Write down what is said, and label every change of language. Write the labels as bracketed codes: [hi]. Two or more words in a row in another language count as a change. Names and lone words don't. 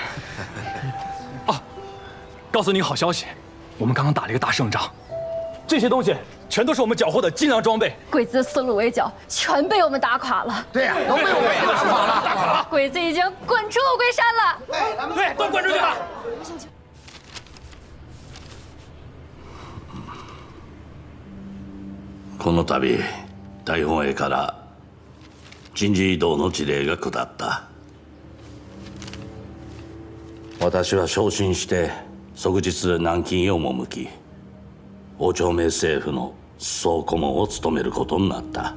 [zh] 告诉你个好消息，我们刚刚打了一个大胜仗，这些东西全都是我们缴获的精良装备。鬼子四路围剿全被我们打垮了。对呀，都被我们打垮了。鬼子已经滚出乌龟山了。对，都滚出去了。 [ja] この度大本営から人事異動の辞令が下った。私は昇進して即日南京へ赴き、王朝明政府の総顧問を務めることになった。